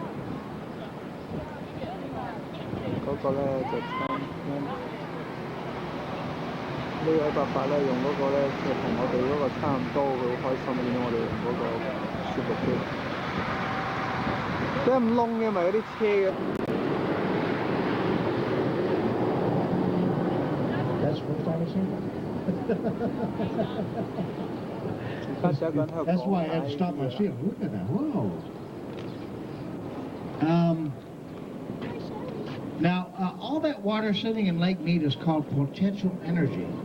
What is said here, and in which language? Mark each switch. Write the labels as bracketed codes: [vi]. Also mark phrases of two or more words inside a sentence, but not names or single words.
[yue] 嗰個咧就參觀。呢位伯伯咧用嗰個咧就同我哋嗰個差唔多，佢好開心，見到我哋用嗰個舒服機。點解咁窿嘅？咪嗰啲車嘅。 [en] That's why I had to stop my ship. Look at that. Whoa. Now, all that water sitting in Lake Mead is called potential energy.